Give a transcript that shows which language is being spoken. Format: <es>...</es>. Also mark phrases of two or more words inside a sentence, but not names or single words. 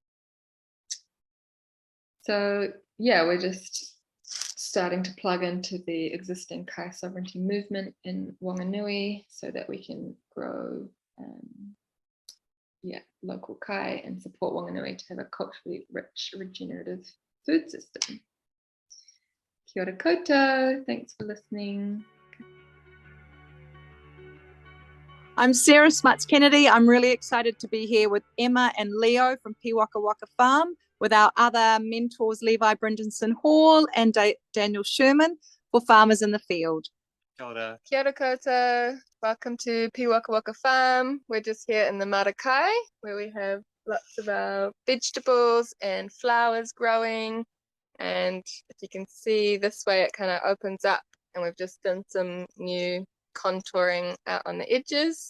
<en>So yeah, we're just starting to plug into the existing Kai sovereignty movement in Wanganui so that we can grow local Kai and support Wanganui to have a culturally rich, regenerative food system.</en> <mi>Kia ora koutou,</mi> <en>thanks for listening. I'm Sarah Smuts-Kennedy. I'm really excited to be here with Emma and Leo from Pīwakawaka Farm, with our other mentors, Levi Brinsdon-Hall and Daniel Schuurman, for Farmers in the Field.</en> <mi>Kia ora. Kia ora koutou.</mi> <en>Welcome to Pīwakawaka Farm. We're just here in the Marakai, where we have lots of our vegetables and flowers growing. And if you can see this way, it kind of opens up, and we've just done some new contouring out on the edges.</en>